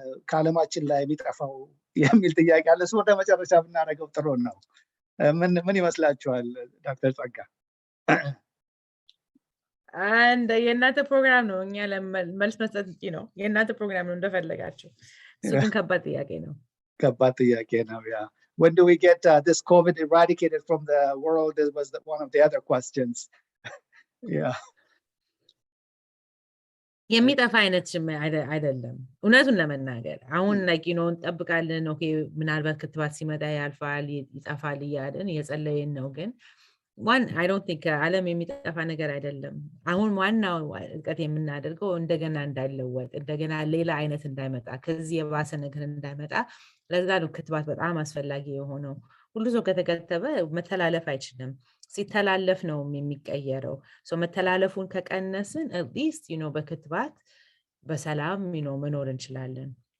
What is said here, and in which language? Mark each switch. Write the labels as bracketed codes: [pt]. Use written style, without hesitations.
[am] ከዓለማችን ላይ የሚጠፋው የሚል ጥያቄ አለ። እሱ ወደ መጨረሻ ብናደርገው ጥሩ ነው። ምን ይመስላችኋል ዶክተር ጸጋ? አንድ የእናንተ ፕሮግራም ነው፣ እኛ መልስ መስጠት ነው። የእናንተ ፕሮግራም ነው እንደፈለጋችሁ። እሱ ግን ከባድ ጥያቄ ነው። ከባድ ጥያቄ ነው። ያ [en] when do we get this COVID eradicated from the world was one of the other questions. Yeah. [am] የሚጠፋ አይነት አይደለም እውነቱን ለመናገር አሁን [en] like you know [am] እንጠብቃለን። ኦኬ ምናልባት ክትባት ሲመጣ ያልፋል ይጠፋል እያልን የጸለይን ነው። ግን [en] I don't think [am] ዓለም የሚጠፋ ነገር አይደለም። አሁን ዋናው እውቀት የምናደርገው እንደገና እንዳይለወጥ እንደገና ሌላ አይነት እንዳይመጣ ከዚህ የባሰ ነገር እንዳይመጣ ለዛ ነው ክትባት በጣም አስፈላጊ የሆነው። ሁሉ ሰው ከተከተበ መተላለፍ አይችልም። ሲተላለፍ ነው የሚቀየረው። መተላለፉን ከቀነስን [en] at least you know [am] በክትባት በሰላም [en] you know [am] መኖር እንችላለን።